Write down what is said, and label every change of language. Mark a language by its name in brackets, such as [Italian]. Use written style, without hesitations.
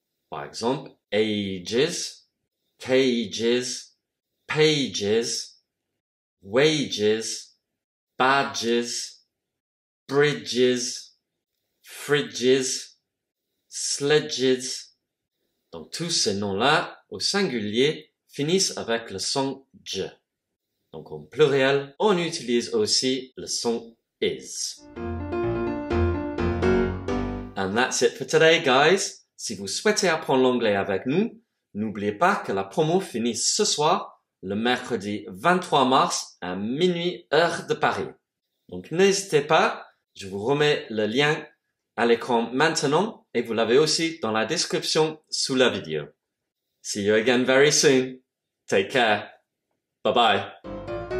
[French] Par exemple, [English] ages, cages, pages, wages, badges, bridges, fridges, sledges. [French] Donc tous ces noms-là, au singulier, finissent avec le son j. Donc en pluriel, on utilise aussi le son is. [English] And that's it for today, guys. [French] Si vous souhaitez apprendre l'anglais avec nous, n'oubliez pas que la promo finit ce soir, le mercredi 23 mars à minuit heure de Paris. Donc n'hésitez pas, je vous remets le lien à l'écran maintenant et vous l'avez aussi dans la description sous la vidéo. [English] See you again very soon. Take care. Bye bye.